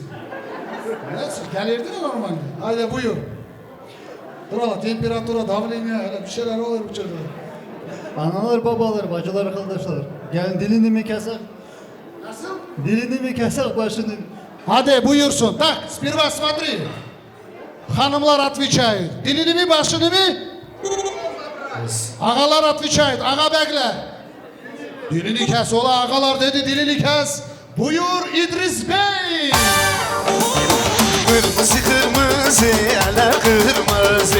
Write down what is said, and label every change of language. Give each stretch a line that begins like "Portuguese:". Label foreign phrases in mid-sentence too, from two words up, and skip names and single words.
Turkish: Nasıl? Gelirdin ya normalde. Haydi buyur. Dur
Russian: температура, давление,
Turkish: öyle bir şeyler olur bu çocuğa. Analar, babalar, bacılar, kardeşler. Gelin dilini mi kesak? Nasıl? Dilini mi kesak başını mı? Hadi buyursun. Tak,
Russian: сперва смотри. Hanımlar отвечают.
Turkish: Dilini mi başını mı? Ağalar отвечают. Ağa bekle. Dilini kes ola ağalar dedi dilini kes. Buyur İdris Bey. Kırmızı kırmızı eller kırmızı